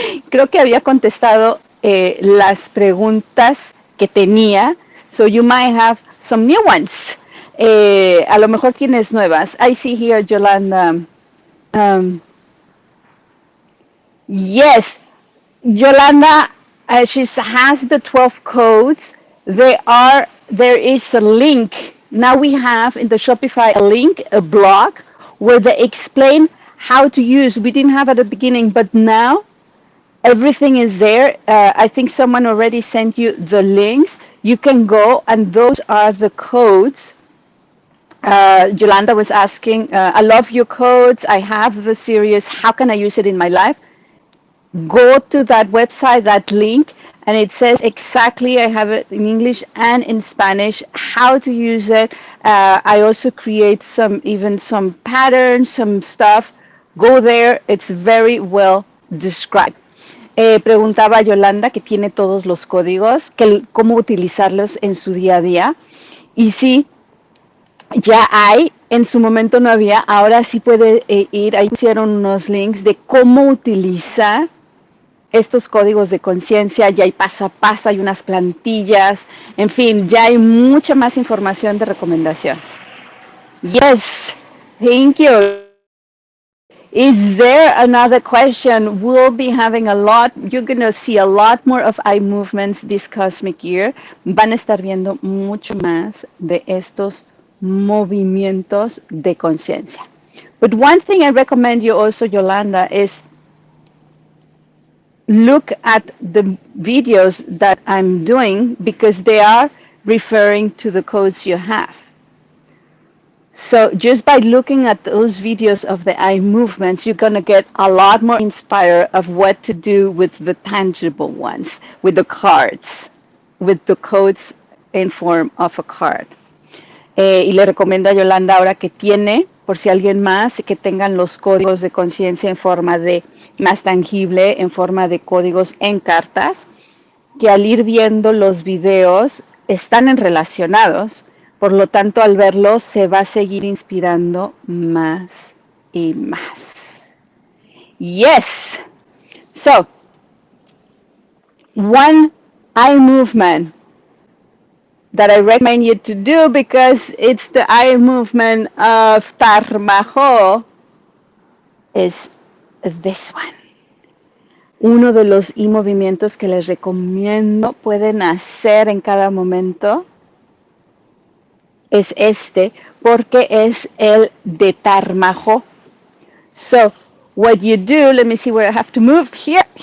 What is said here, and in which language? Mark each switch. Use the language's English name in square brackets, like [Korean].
[Spanish] Creo que había contestado las preguntas que tenía. [English] So you might have some new ones. [Spanish] A lo mejor tienes nuevas. [English] I see here, Yolanda. Um, yes, Yolanda, she has the 12 codes. There is a link. Now we have in the Shopify a link, a blog, where they explain how to use. We didn't have at the beginning, but now everything is there. I think someone already sent you the links. You can go, and those are the codes. Yolanda was asking, I love your codes. I have the series. How can I use it in my life? Go to that website, that link, and it says exactly, I have it in English and in Spanish, how to use it. I also create even some patterns, some stuff. Go there, it's very well described. [Spanish] Preguntaba Yolanda, que tiene todos los códigos, cómo utilizarlos en su día a día. Y sí, ya hay, en su momento no había, ahora sí puede ir, ahí pusieron unos links de cómo utilizar estos códigos de conciencia, ya hay paso a paso, hay unas plantillas, en fin, ya hay mucha más información de recomendación. [English] Yes, thank you. Is there another question? We'll be having a lot, you're going to see a lot more of iMovements this cosmic year. [Spanish] Van a estar viendo mucho más de estos movimientos de conciencia. [English] But one thing I recommend you also, Yolanda, is look at the videos that I'm doing because they are referring to the codes you have. So just by looking at those videos of the eye movements, you're going to get a lot more inspired of what to do with the tangible ones, with the cards, with the codes in form of a card. [Spanish] Y le recomiendo a Yolanda ahora que tiene, por si alguien más, que tengan los códigos de conciencia en forma de más tangible, en forma de códigos en cartas, que al ir viendo los videos están relacionados, por lo tanto al verlos se va a seguir inspirando más y más. [English] Yes. So, one eye movement that I recommend you to do because it's the eye movement of Tarmajo is this one. [Spanish] Uno de los movimientos que les recomiendo pueden hacer en cada momento es este, porque es el de Tarmajo. [English] So, what you do, let me see where I have to move, here.